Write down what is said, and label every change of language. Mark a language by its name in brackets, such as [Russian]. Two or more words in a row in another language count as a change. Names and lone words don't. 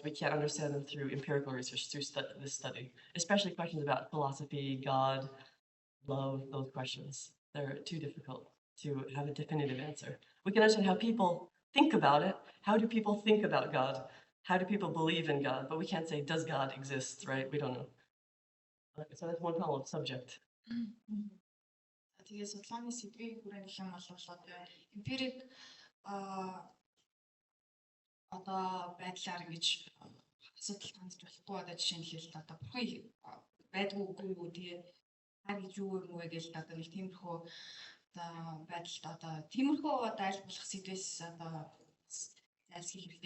[English] We can't understand them through empirical research, through this study, especially questions about philosophy, God, love, those questions. They're too difficult to have a definitive answer. We can understand how people think about it. How do people think about God? How do people believe in God? But we can't say, does God exist, right? We don't know. So that's one problem of subject. [Mongolian] Тэгээ судалгааны сэдвийн хүрээнд гэх юм бол одоо эмпирик одоо байдлаар ингэж асуудал хандж болохгүй одоо жишээ нь хэлээд одоо бурхан байдгүй үгүй юу тэгээ хаа гэж юу юм вэ гэж одоо нэг тиймэрхүү одоо байдалд одоо тиймэрхүү одоо аль болох сэдвээс одоо зайлсхийх хэрэгтэй.